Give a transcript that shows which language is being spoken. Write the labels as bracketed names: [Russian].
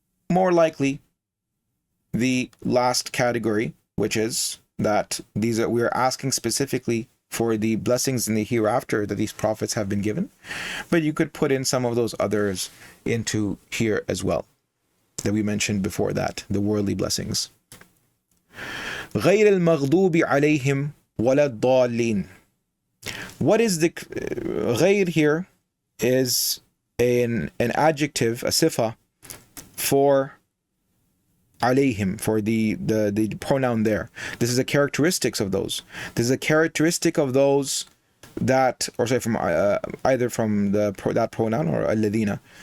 [English] More likely the last category, which is that we are asking specifically for the blessings in the hereafter that these prophets have been given. But you could put in some of those others into here as well. that we mentioned before that, the worldly blessings. [Arabic] غير المغضوب عليهم ولا الضالين. [English] What is the غير here is an adjective, a sifa for عليهم, for the pronoun there. This is a characteristics of those. This is a characteristic of those that, or sorry, from either from that pronoun or الذين.